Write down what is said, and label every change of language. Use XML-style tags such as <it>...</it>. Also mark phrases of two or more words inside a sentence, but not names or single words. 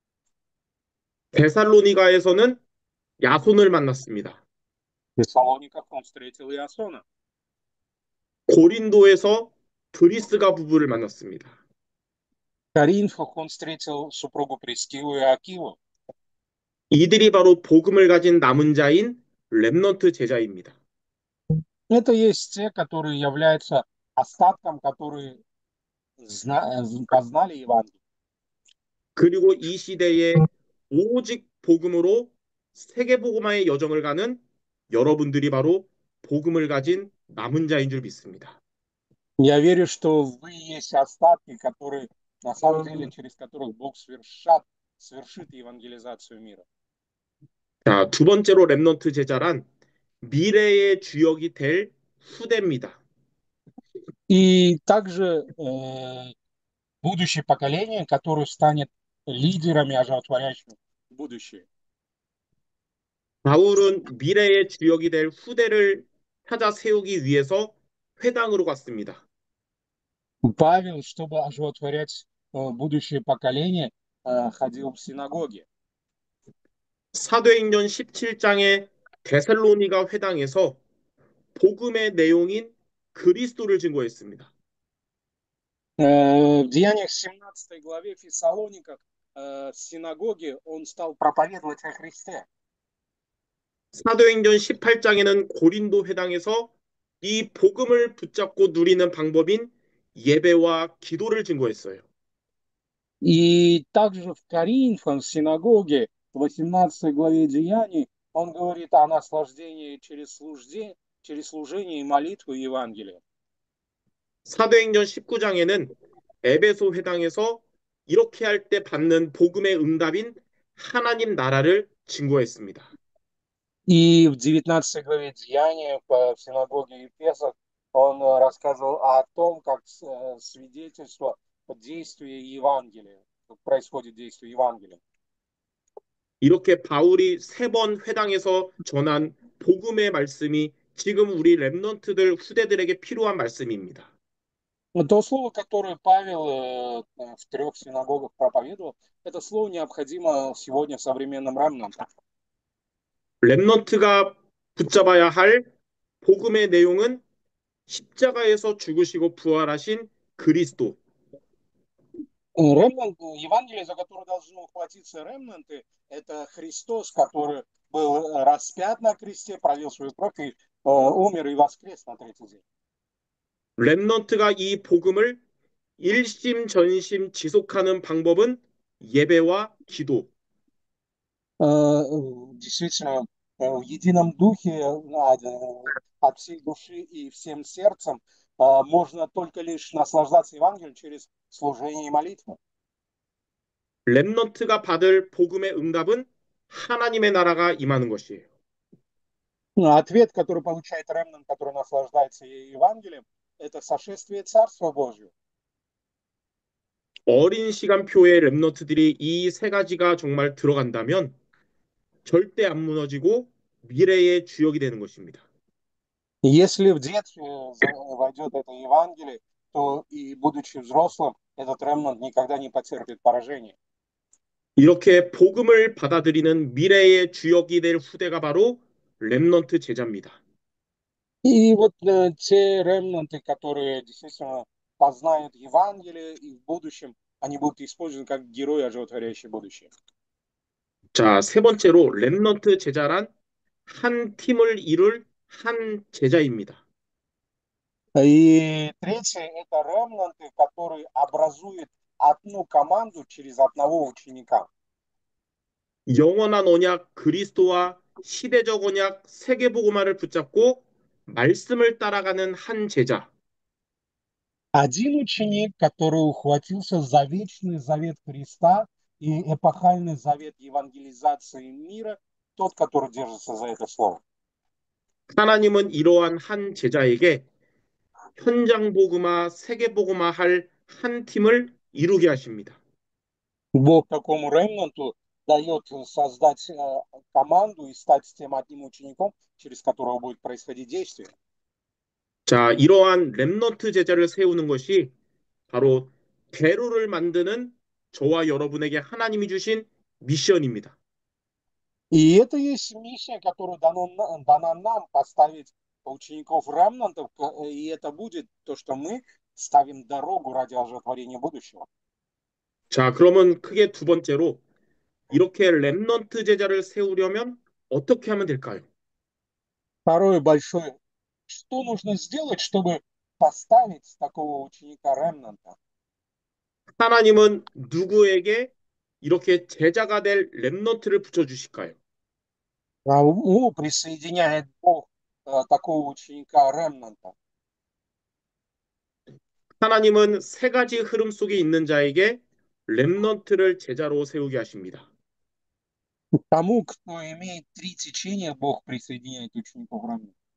<ko>데살로니가에서는 야손을 만났습니다.</ko> <ru>В Фессалониках он встретил Иасона.</ru> <ko>고린도에서 브리스가 부부를 만났습니다.</ko> <ru>В Коринфах он встретил супругу Прискилу и Акилу.</ru> <ko>이들이 바로 복음을 가진 남은 자인 렘넌트 제자입니다.</ko> <ru>Это есть те, которые являются остатком, которые познали Евангелие.</ru> <ko>그리고 이 시대에 오직 복음으로 세계 복음화의 여정을 가는 여러분들이 바로 복음을 가진 남은 자인 줄 믿습니다.</ko> <ru>Я верю, что вы есть остатки, которые на самом деле через которых Бог совершит евангелизацию мира.</ru> <ko>자, 두 번째로 렘넌트 제자란 미래의 주역이 될 후대입니다.</ko> <ru>И также будущее поколение, которое станет лидерами, оживотворяющими будущее.</ru> <ko>바울은 미래의 주역이 될 후대를 찾아 세우기 위해서 회당으로 갔습니다.</ko> <ru>Павел, чтобы оживотворять будущее поколение, ходил в синагоге.</ru> <ko>사도행전 17장의 데살로니가 회당에서 복음의 내용인 그리스도를 증거했습니다.</ko> <ru>В Деяниях 17 главе в Фессалониках в синагоге он стал проповедовать о Христе.</ru> <ko>사도행전 18장에는 고린도 회당에서 이 복음을 붙잡고 누리는 방법인 예배와 기도를 증거했어요.</ko> <ru>И также в Коринфах, в синагоге, в 18 главе Деяний, он говорит о наслаждении через служение и молитву Евангелия.</ru> <ko>사도행전 19장에는 에베소 회당에서 이렇게 할 때 받는 복음의 응답인 하나님 나라를 증거했습니다.</ko> <ru>И в 19 главе Деяния в синагоге Ефеса он рассказывал о том, как свидетельство действия Евангелия, как происходит действие Евангелия.</ru> <ko>이렇게 바울이 3번 회당에서 전한 복음의 말씀이 지금 우리 렘넌트들 후대들에게 필요한 말씀입니다.</ko> <ru>То слово, которое Павел в 3 синагогах проповедовал, это слово необходимо сегодня современным ремнантам.</ru> <ko>렘넌트가 붙잡아야 할 복음의 내용은 십자가에서 죽으시고 부활하신 그리스도.</ko> <ru>Евангелие, за которое должны ухватиться ремнанты, это Христос, который был распят на кресте, пролил свою кровь и умер и воскрес на третий день.</ru> <ko>렘넌트가 이 복음을 일심 전심 지속하는 방법은 예배와 기도.</ko> <ru>Действительно, в едином духе, от всей души и всем сердцем можно только лишь наслаждаться Евангелием через служение и молитву.</ru> <ko>렘넌트가 받을 복음의 응답은 하나님의 나라가 임하는 것이에요.</ko> <ru>Ответ, который получает ремнант, который наслаждается Евангелием, это сошествие Царства Божьего.</ru> <ko>어린 시간표의 렘넌트들이 이 3가지가 정말 들어간다면 절대 안 무너지고 미래의 주역이 되는 것입니다.</ko> <ru>Если в детстве войдет это Евангелие, то и будучи взрослым, этот ремнант никогда не потерпит поражения.</ru> <ko>이렇게 복음을 받아들이는 미래의 주역이 될 후대가 바로 렘넌트 제자입니다.</ko> <ru>И вот те ремнанты, которые действительно познают Евангелие, и в будущем они будут использованы как герои, оживотворяющие будущее.</ru> <ko>자, 3번째로 렘넌트 제자란 한 팀을 이룰 한 제자입니다.</ko> <ru>И третье – это ремнанты, которые образуют одну команду через одного ученика.</ru> <ko>영원한 언약 그리스도와 시대적 언약 세계복음화를 붙잡고 말씀을 따라가는 한 제자.</ko> <ru>Один ученик, который ухватился за вечный завет Христа и эпохальный завет евангелизации мира, тот, который держится за это слово.</ru> <ko>하나님은 и러한 한 제자에게 현장 복음화, 세계 복음화 할 한 팀을 이루게 하십니다.</ko> <ru>Бог такому ремнанту дает создать команду и стать тем одним учеником, через которого будет происходить действие.</ru> <ko>자, 이러한 렘넌트 제자를 세우는 것이 바로 대로를 만드는 저와 여러분에게 하나님이 주신 미션입니다.</ko> <ru>И это есть миссия, которую дана нам поставить учеников ремнантов, и это будет то, что мы ставим дорогу ради оживотворения будущего.</ru> <ko>자, 그러면 크게 2번째로 이렇게 렘넌트 제자를 세우려면 어떻게 하면 될까요?</ko> <ru>Второе большое. Что нужно сделать, чтобы поставить такого ученика ремнанта?</ru> <ko>하나님은 누구에게 이렇게 제자가 될 렘넌트를 붙여주실까요?</ko> <ru>Кому присоединяет Бог такого ученика ремнанта?</ru> <ko>하나님은 3가지 흐름 속에 있는 자에게 렘넌트를 제자로 세우게 하십니다.</ko> <ru>Тому, кто имеет 3 течения, Бог присоединяет учеников ремнанта.</ru>